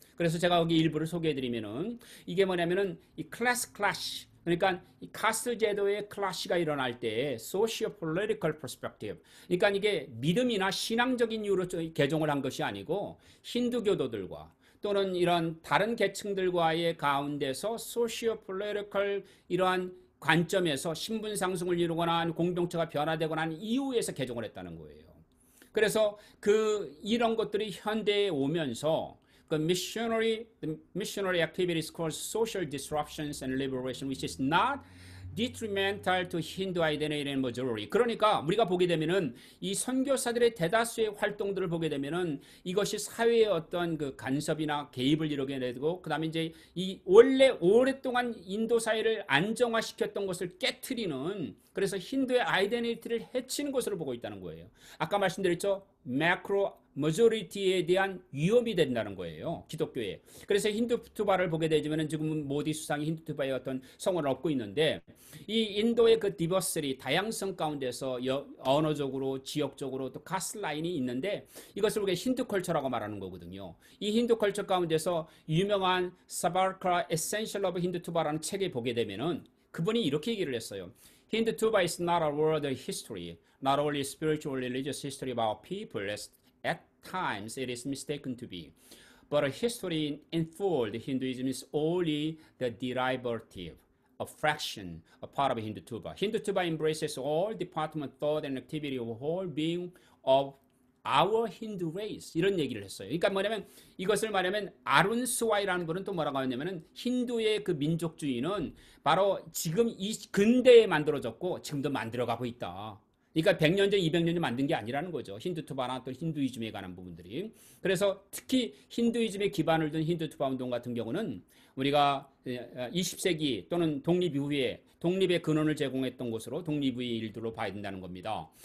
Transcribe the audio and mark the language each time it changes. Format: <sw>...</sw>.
<ko>그래서 제가 여기 일부를 소개해드리면은 이게 뭐냐면은 이 클래스 클래시 그러니까 이 카스트 제도의 클래시가 일어날 때</ko> <en>socio-political perspective</en> <ko>그러니까 이게 믿음이나 신앙적인 이유로 개종을 한 것이 아니고 힌두교도들과 또는 이런 다른 계층들과의 가운데서 socio-political 이러한 관점에서 신분 상승을 이루거나 공동체가 변화되거나 하는 이유에서 개종을 했다는 거예요. 그래서 이런 것들이 현대에 오면서</ko> <en>the missionary activities cause social disruptions and liberation, which is not detrimental to Hindu identity and majority.</en> <ko>그러니까 우리가 보게 되면은 이 선교사들의 대다수의 활동들을 보게 되면은 이것이 사회의 어떤 그 간섭이나 개입을 이루게 되고 그다음에 이제 이 원래 오랫동안 인도 사회를 안정화시켰던 것을 깨트리는 그래서 힌두의 아이덴티티를 해치는 것으로 보고 있다는 거예요. 아까 말씀드렸죠. 매크로 머저리티에 대한 위험이 된다는 거예요. 기독교에. 그래서 힌두투바를 보게 되지만 지금 모디 수상이 힌두투바의 어떤 성원을 얻고 있는데 이 인도의 그 디버시티 다양성 가운데서 언어적으로 지역적으로 또 가스라인이 있는데 이것을 우리가 힌두컬처라고 말하는 거거든요. 이 힌두컬처 가운데서 유명한 사바르카 에센셜 오브 힌두투바라는 책에 보게 되면은 그분이 이렇게 얘기를 했어요.</ko> <en>힌두투바 is not a world history, not only spiritual religious history of our people as at times it is mistaken to be, but a history in full. Hinduism is only the derivative, a fraction, a part of Hindutuba. Hindutuba embraces all department, thought, and activity of whole being of our Hindu race.</en> <ko>이런 얘기를 했어요. 그러니까 뭐냐면 이것을 말하면 아룬 스와이라는 분은 또 뭐라고 하냐면은 힌두의 그 민족주의는 바로 지금 이 근대에 만들어졌고 지금도 만들어가고 있다. 그러니까 100년 전, 200년 전 만든 게 아니라는 거죠. 힌두투바나 또 힌두이즘에 관한 부분들이. 그래서 특히 힌두이즘에 기반을 둔 힌두투바 운동 같은 경우는 우리가 20세기 또는 독립 이후에 독립의 근원을 제공했던 곳으로 독립 후의 일들로 봐야 된다는 겁니다.</ko>